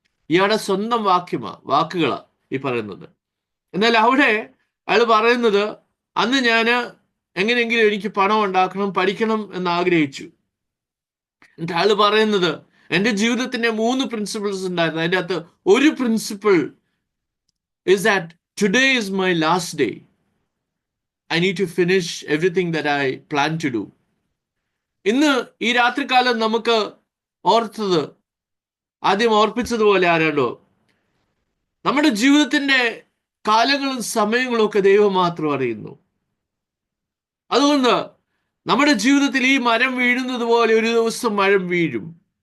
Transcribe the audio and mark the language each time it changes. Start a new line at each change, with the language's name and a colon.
Malayalam: ഇയാളുടെ സ്വന്തം വാക്കുകളാ ഈ പറയുന്നത്. എന്നാൽ അവിടെ അയാൾ പറയുന്നത്, അന്ന് ഞാൻ എങ്ങനെയെങ്കിലും എനിക്ക് പണം ഉണ്ടാക്കണം, പഠിക്കണം എന്ന് ആഗ്രഹിച്ചു. എന്നിട്ട് അയാൾ പറയുന്നത്, എൻ്റെ ജീവിതത്തിന്റെ 3 പ്രിൻസിപ്പിൾസ് ഉണ്ടായിരുന്നു. അതിൻ്റെ അകത്ത് ഒരു principle
English: is that today is my last day. I need to finish everything that I plan to do.
Malayalam: ഇന്ന് ഈ രാത്രികാലം നമുക്ക് ഓർത്തത്, ആദ്യം ഓർപ്പിച്ചതുപോലെ ആരാണ്ടോ, നമ്മുടെ ജീവിതത്തിന്റെ കാലങ്ങളും സമയങ്ങളും ഒക്കെ ദൈവം മാത്രം അറിയുന്നു. അതുകൊണ്ട് നമ്മുടെ ജീവിതത്തിൽ ഈ മരം വീഴുന്നത് പോലെ ഒരു ദിവസം മരം വീഴും.